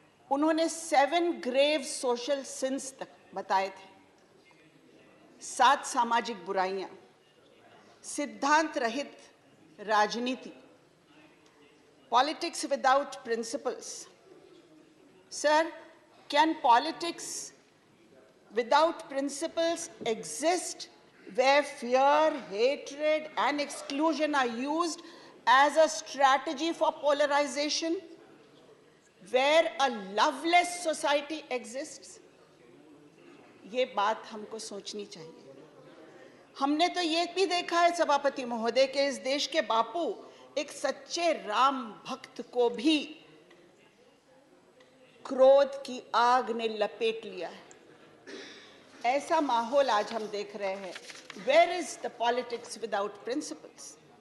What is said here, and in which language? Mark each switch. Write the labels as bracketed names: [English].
[Hindi] उन्होंने [English] 7 grave social sins [Hindi] तक बताए थे, 7 सामाजिक बुराइयां, सिद्धांत रहित राजनीति, [English] Politics without principles. Sir, can politics without principles exist where fear, hatred and exclusion are used as a strategy for polarization, where a loveless society exists? [Hindi] ये बात हमको सोचनी चाहिए। हमने तो ये भी देखा है सभापति महोदय कि इस देश के बापू एक सच्चे राम भक्त को भी क्रोध की आग ने लपेट लिया है। ऐसा माहौल आज हम देख रहे हैं। [English] Where is the politics without principles?